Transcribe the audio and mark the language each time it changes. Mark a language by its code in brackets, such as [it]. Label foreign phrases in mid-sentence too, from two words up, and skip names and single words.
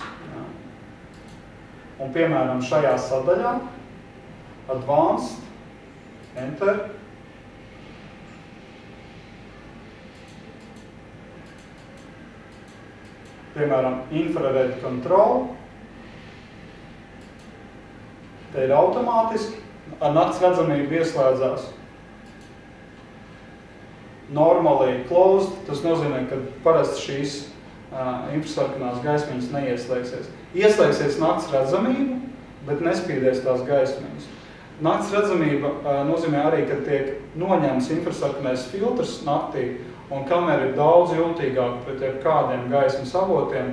[lv] Jā. Un piemēram šajā sadaļā Advanced, Enter. Piemēram, Infrared Control. Te ir automātiski, ar nakts redzamību ieslēdzās. [en] Normally closed, [lv] tas nozīmē, ka parasti šīs infrasarkanās gaismiņas neieslēgsies. Ieslēgsies nakts redzamība, bet nespīdēs tās gaismiņas. Nakts redzamība nozīmē arī, ka tiek noņemts infrasarkanais filtrs naktī, un kamera ir daudz jūtīgāka pret kādiem gaismas avotiem.